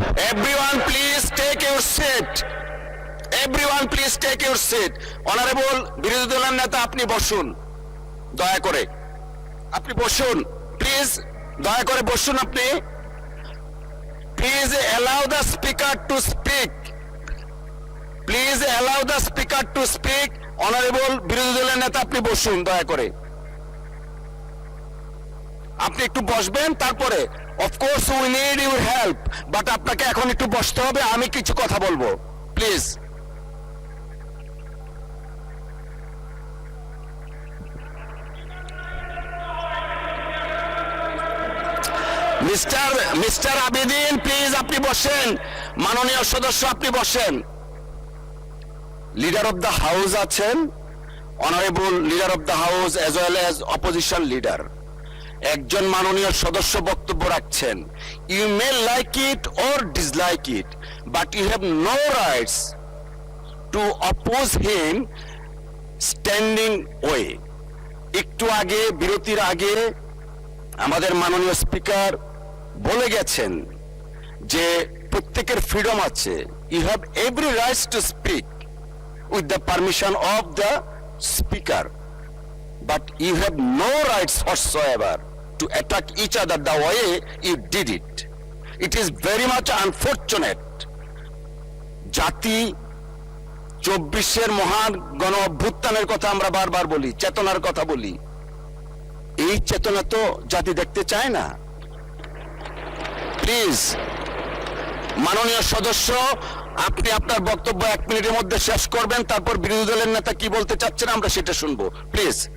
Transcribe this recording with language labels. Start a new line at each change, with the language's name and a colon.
English: Everyone please take your seat. Everyone please take your seat.
Bangla: Honorable বিরোধী দলের নেতা, আপনি বসুন দয়া করে, আপনি বসুন প্লিজ, দয়া করে বসুন আপনি।
English: Please allow the speaker to speak. Please allow the speaker to speak.
Bangla: Honorable বিরোধী দলের নেতা, আপনি বসুন দয়া করে, আপনি একটু বসবেন। তারপরে
English: of course we need your help, but
Bangla: আপনাকে এখন একটু বসতে হবে, আমি কিছু কথা বলবো প্লিজ। মিস্টার আবিদিন, প্লিজ আপনি বসেন। মাননীয় সদস্য, আপনি বসেন।
English: Leader of the house আছেন, honourable leader of the house as well as opposition leader.
Bangla: একজন মাননীয় সদস্য বক্তব্য রাখছেন।
English: You may like it or dislike it, but you have no rights to oppose him standing way.
Bangla: একটু আগে, বিরতির আগে আমাদের মাননীয় স্পিকার বলে গেছেন যে প্রত্যেকের ফ্রিডম আছে।
English: You have every rights to speak with the permission of the speaker, but you have no rights whatsoever to attack each other the way you did it. It is very much unfortunate.
Bangla: জাতি 24-এর মহান গণ অভ্যুত্থানের কথা আমরা বারবার বলি, চেতনার কথা বলি। এই চেতনা তো জাতি দেখতে চায় না। প্লিজ মাননীয় সদস্য, আপনি আপনার বক্তব্য 1 মিনিটের মধ্যে শেষ করবেন, তারপর বিরোধী দলের নেতা কি বলতে চাচ্ছেন আমরা সেটা শুনবো প্লিজ।